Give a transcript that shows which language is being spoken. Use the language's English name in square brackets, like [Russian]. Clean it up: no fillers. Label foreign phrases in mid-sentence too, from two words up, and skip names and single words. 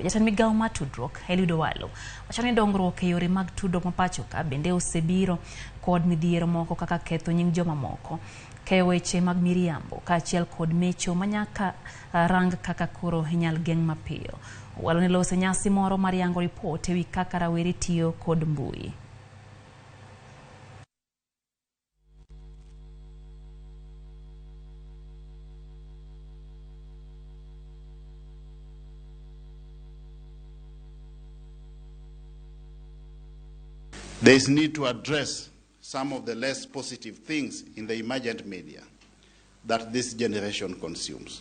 [Luo (Kenya and Tanzania)] Jatend migawo mar tudruok Eliud Owalo wacho ni dongruok e yore mag tudruok ma pacho ka bende osebiro kod midhiero moko kaka ketho nying joma moko, keyo weche mag miriambo kaachiel kod mecho manyaka rang kaka koro inyal geng' mapiyo. Owalo ne lose nyasi moro mar yango ripot ewi kaka rawere tiyo kod mbui. [English] There is need to address some of the less positive things in the emergent media that this generation consumes.